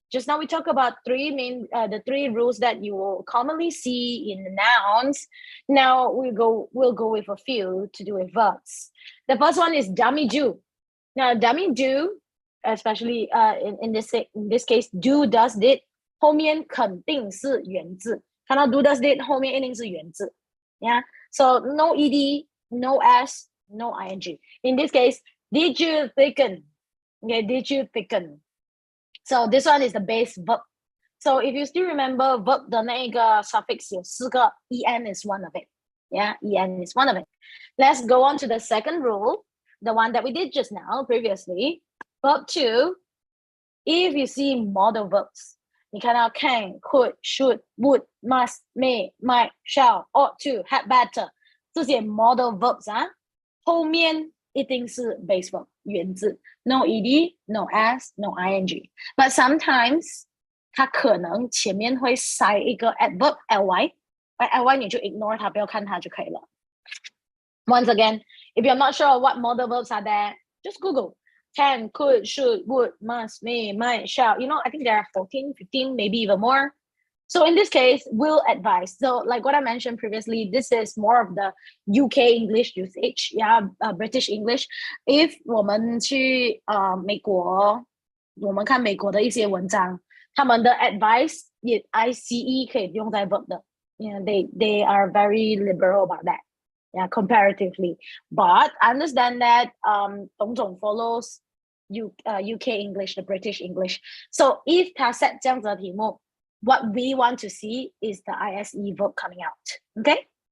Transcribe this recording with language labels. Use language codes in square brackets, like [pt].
[en] Just now we talk about the 3 rules that you will commonly see in the nouns. Now we'll go with a few to do with verbs. The first one is dummy do. Now dummy do, especially in this case, do, does, did, [zh] 后面肯定是原字。看到 [en] do, does, did [zh] 后面一定是原字。 [en] Yeah. So no ed, no s, no ing. In this case, did you thicken? Okay, did you thicken? So this one is the base verb. So if you still remember verb [zh] 的那个 [en] suffix [zh] 有4个 [en] en is one of it. Yeah, en is one of it. Let's go on to the second rule, the one that we did just now previously. Verb 2, if you see modal verbs, [zh] 你看到 [en] can, could, should, would, must, may, might, shall, ought to, had better [zh] 这些 [en] modal verbs [zh] 后面一定是 [en] base verb [zh] 原字 [en] no ed, no s, no ing. But sometimes [zh] 它可能前面会塞一个 adverb ly, ly 你就 ignore 它，不要看它就可以了。 [en] Once again, if you're not sure what modal verbs are there, just Google can, could, should, would, must, may, might, shall. I think there are 14, 15, maybe even more. So in this case, will advise. So like what I mentioned previously, this is more of the UK English usage, British English. [zh] If 我们去美国，我们看美国的一些文章，他们的 advice 也 ICE 可以用在 verb 的。 [en] They are very liberal about that. Yeah, comparatively. But I understand that 董总 follows UK English, the British English. So if 他 set [zh] 这样子的题目， [en] what we want to see is the ISE verb coming out. Okay?